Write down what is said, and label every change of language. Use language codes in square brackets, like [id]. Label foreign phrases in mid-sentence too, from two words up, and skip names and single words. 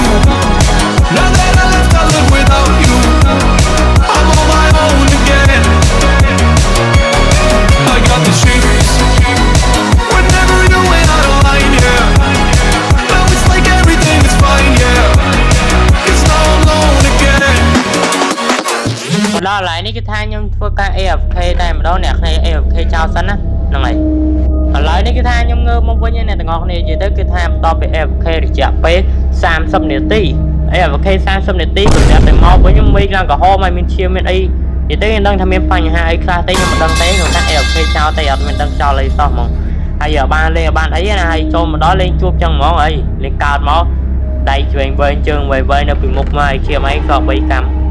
[en] Now that I left, I live without you. I'm on my own again. I got the shivers. Whenever you went out of line, yeah. Now it's like everything is fine, yeah. 'Cause now I'm alone again. [km] មកដល់កន្លែងនេះគឺថាខ្ញុំធ្វើការ AFK តែម្ដងអ្នកគ្នា AFK ចោលសិនណាហ្នឹងហើយឥឡូវនេះគឺថាខ្ញុំងើបមក វិញអ្នកទាំងអស់គ្នានិយាយទៅគឺថាបន្ទាប់ពី AFK រយៈពេល30នាទី AFK 30នាទីក៏តែមកវិញខ្ញុំមេឃឡើងក្រហមហើយមានឈាមមានអីនិយាយទៅខ្ញុំដឹងថាមានបញ្ហាអីខ្លះទេខ្ញុំមិនដឹងទេខ្ញុំថា AFK ចោលតែអត់មានដឹងចោលអីសោះហ្មងហើយបានលេងបានអីណាហើយចូលមកដល់លេងជួបចឹងហ្មងអីលេងកើតមកដៃឆ្វេងវែងជើងវែងវែងនៅពីមុខមកឲ្យឈាមអីក៏3កម្ម